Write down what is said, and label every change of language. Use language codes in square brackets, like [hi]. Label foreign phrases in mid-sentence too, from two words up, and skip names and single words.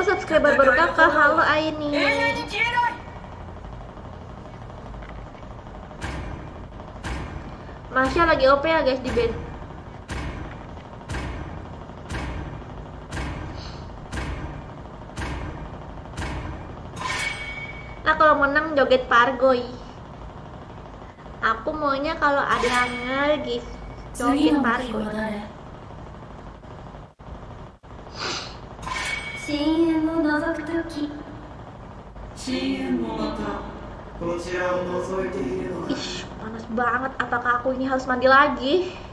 [id] Oke, Barbaru kakak, halo Aini. [ja] 永遠に消えない。 [id] Masya lagi OP ya guys di band. Nah kalau menang joget Pargoy. Aku maunya kalau ada yang nge-gift [ja] 次 [id] joget [ja] の目標 [id] Pargoy. [ja] は誰？深淵を覗くとき深淵もまたこちらを覗いているのだ。 [id] Ih, panas banget. Apakah aku ini harus mandi lagi?